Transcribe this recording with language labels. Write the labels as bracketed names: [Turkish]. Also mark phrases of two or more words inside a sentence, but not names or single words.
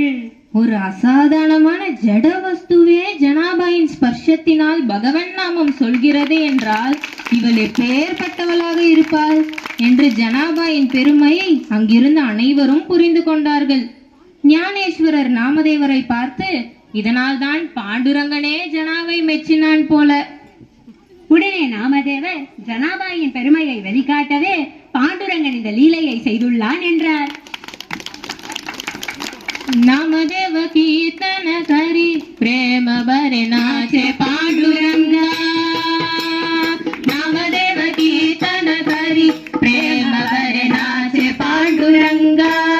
[Tamil] ஒரு அசாதாரணமான ஜட வஸ்துவே ஜனாபாயின் ஸ்பர்ஷத்தினால் பகவன் நாமம் சொல்கிறது என்றால் இவள் எப்பேற்பட்டவளாக இருப்பாள் என்று ஜனாபாயின் பெருமையை அங்கிருந்த அனைவரும் புரிந்து கொண்டார்கள். ஞானேஸ்வரர் நாமதேவரை பார்த்து, இதனால் தான் பாண்டுரங்கனே ஜனாவை மெச்சினான் போல. உடனே நாமதேவர் ஜனாபாயின் பெருமையை வெளிக்காட்டவே பாண்டுரங்கன் இந்த லீலையை செய்துள்ளான் என்றார். [Marathi] नामदेव कीर्तन करी प्रेम भरे नाचे पांडुरंगा. नामदेव कीर्तन करी प्रेम भरे नाचे पांडुरंगा.